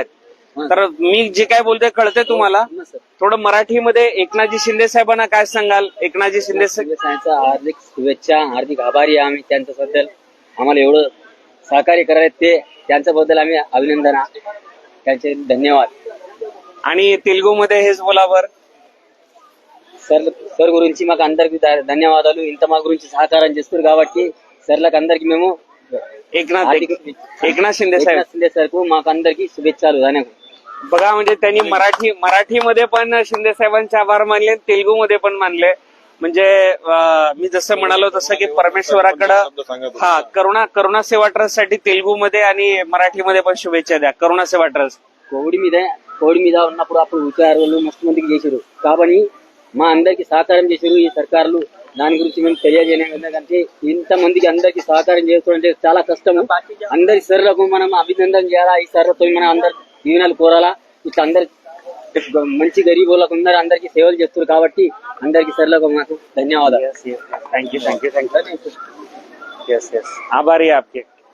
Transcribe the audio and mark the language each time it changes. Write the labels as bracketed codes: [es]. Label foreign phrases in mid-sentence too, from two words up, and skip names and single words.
[mr] तर मी जे काय बोलतोय कळतंय तुम्हाला? थोडं मराठीमध्ये एकनाथजी शिंदे साहेबांना काय सांगाल? एकनाथजी शिंदे साहेबांचा हार्दिक शुभेच्छा, हार्दिक आभारी आहे आम्ही त्यांच्याबद्दल. आम्हाला एवढं सहकार्य करायला ते त्यांच्याबद्दल आम्ही अभिनंदन, त्यांचे धन्यवाद. आणि तेलुगूमध्ये हेच बोलावर. [te] సర్ గురించి మాకు అందరికి ధన్యవాదాలు. ఇంత మా గురించి సహకారం చేస్తారు కాబట్టి సర్లకు అందరికి మేము [mr] एकनाथ शिंदे साहेब [te] సార్కు మాకు అందరికి शुभेच्छाలు. धन्यवाद. [mr] बघा म्हणजे त्यांनी मराठीमध्ये पण शिंदे साहेबांचे आभार मानले, तेलुगूमध्ये पण मानले. म्हणजे मी जसं म्हणालो तसं की परमेश्वराकडं करुणा सेवा ट्रस्ट साठी तेलुगूमध्ये आणि मराठीमध्ये पण शुभेच्छा द्या. करुणा सेवा ट्रस्ट [te] కోవిడ్ మీద ఉన్నప్పుడు అప్పుడు ఉద్యోగాలు మస్తు మందికి చేశారు కాబట్టి మా అందరికి సహకారం చేశారు ఈ సర్కారులు. దాని గురించి మేము తెలియజేయలేము. ఎందుకంటే ఇంత మందికి అందరికి సహకారం చేస్తుంటే చాలా కష్టము. అందరి సర్లకు మనం అభినందన చేయాలా. ఈ సర్లతో మనం అందరు దీవెనలు కోరాలా. ఇట్లా అందరి మంచి గరీబులకు అందరికి సేవలు చేస్తారు కాబట్టి అందరికి సర్లకు మాకు ధన్యవాదాలు. [mr] थँक्यू. आभारी आहे आपके.